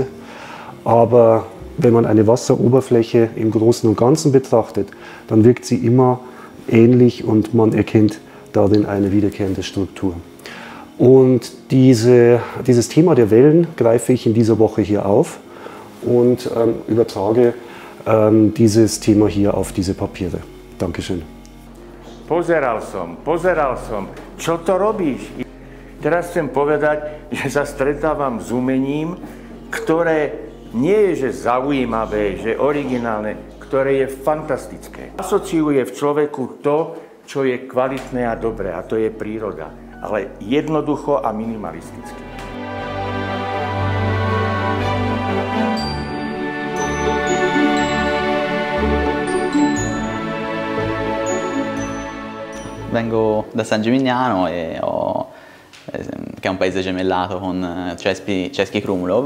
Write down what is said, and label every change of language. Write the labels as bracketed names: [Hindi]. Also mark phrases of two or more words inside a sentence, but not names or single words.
[German] Aber wenn man eine Wasseroberfläche im Großen und Ganzen betrachtet, dann wirkt sie immer ähnlich und man erkennt darin eine wiederkehrende Struktur. Und dieses Thema der Wellen greife ich in dieser Woche hier auf und übertrage dieses Thema hier auf diese Papiere. Dankeschön. [Slovak] Pozeral som, čo to robíš? Teraz chcem povedať, že sa stretávam s umením, ktoré nie je že zaujímavé, že originálne, ktoré je fantastické. Asociuje v človeku to, čo je kvalitné a dobré, a to je príroda, ale jednoducho a minimalisticky. [Italian] Vengo da San Gimignano, che è un paese gemellato con Český Krumlov.